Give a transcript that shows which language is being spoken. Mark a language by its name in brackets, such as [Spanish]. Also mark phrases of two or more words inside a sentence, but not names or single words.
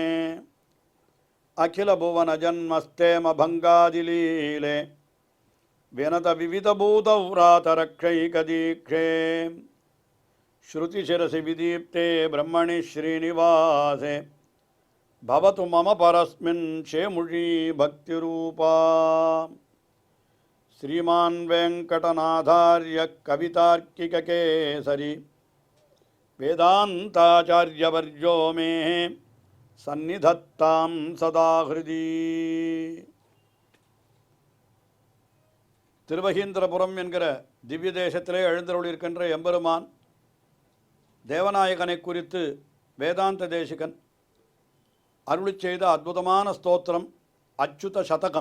[Sanskrit] अखिल भुवन जन्मस्थेम भङ्गादिलीले विनत विविध भूतव्रातरक्षैकदीक्षे श्रुतिशिरसि विदीप्ते ब्रह्मणि श्रीनिवासे भवतु मम परस्मिन् शेमुषी भक्तिरूपा श्रीमान वेंकटनाथार्य कवितार्किककेसरी वेदांताचार्यवर्यो मे सन्निधत्तां सदा हृदि [Tamil] திருவகீந்திரபுரம் என்கிற திவ்ய தேசத்திலே எழுந்தருளிருக்கின்ற எம்பெருமான் தேவநாயகனை குறித்து வேதாந்த தேசிகன் அருளிச் செய்த அற்புதமான ஸ்தோத்திரம் அச்சுத சதகம்.